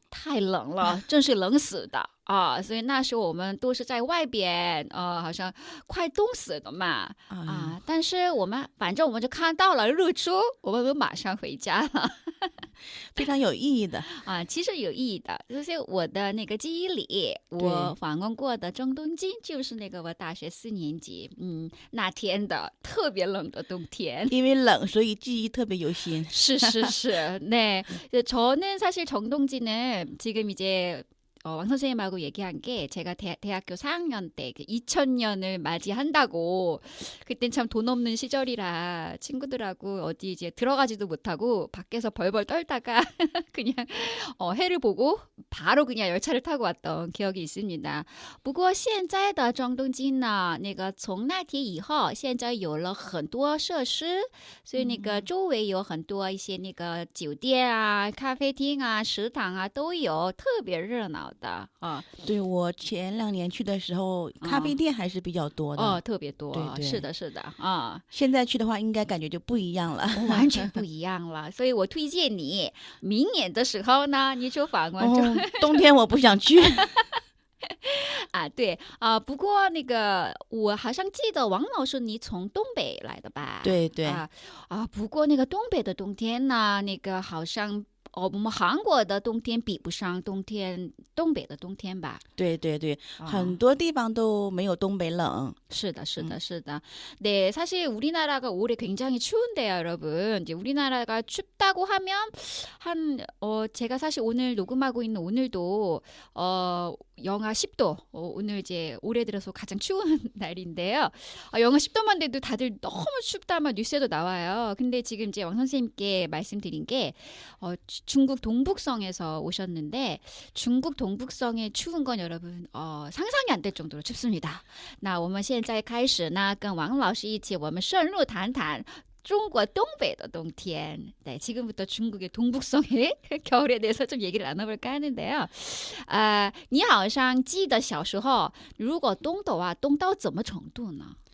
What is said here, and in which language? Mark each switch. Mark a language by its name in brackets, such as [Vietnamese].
[Chinese] 太冷了真是冷死的所以那时候我们都是在外边好像快冻死的嘛但是反正我们就看到了日出我们马上回家了非常有意义的其实有意义的就是我的那个记忆里我访问过的中东京就是那个我大学4年级那天的特别冷的冬天因为冷所以记忆特别犹新 [Korean] 是네 저는 사실 정동진은 지금 이제 왕 선생님하고 얘기한 게 제가 대학교 4학년 때 2000년을 맞이한다고 그땐 참 돈 없는 시절이라 친구들하고 어디 이제 들어가지도 못하고 밖에서 벌벌 떨다가 그냥 해를 보고 바로 그냥 열차를 타고 왔던 기억이 있습니다. [Chinese] 不过现在的中东京呢那个从那天以后现在有了很多设施所以那个周围有很多一些那个酒店啊咖啡厅啊食堂啊都有特别热闹的对我前2年去的时候咖啡店还是比较多的特别多对是的现在去的话应该感觉就不一样了完全不一样了所以我推荐你明年的时候呢你就访问冬天我不想去对不过那个我好像记得王老师你从东北来的吧对不过那个东北的冬天呢那个好像我们韩国的冬天比不上东北的冬天吧对很多地方都没有东北冷是的 [Korean] 네 사실 우리나라가 올해 굉장히 추운데요 여러분 이제 우리나라가 춥다고 하면 제가 사실 오늘 녹음하고 있는 오늘도 영하 10도 오늘 이제 올해 들어서 가장 추운 날인데요 영하 10도만 돼도 다들 너무 춥다면 뉴스에도 나와요 근데 지금 이제 왕 선생님께 말씀드린 게 중국 동북성에서 오셨는데 중국 동북성의 추운 건 여러분 상상이 안 될 정도로 춥습니다. [Chinese] 那我们现在开始呢跟王老师一起我们深入谈谈中国东北的冬天 [Korean] 네, 지금부터 중국의 동북성의 겨울에 대해서 좀 얘기를 나눠볼까 하는데요. [Chinese] 你好像记得小时候如果冻的话冻到怎么程度呢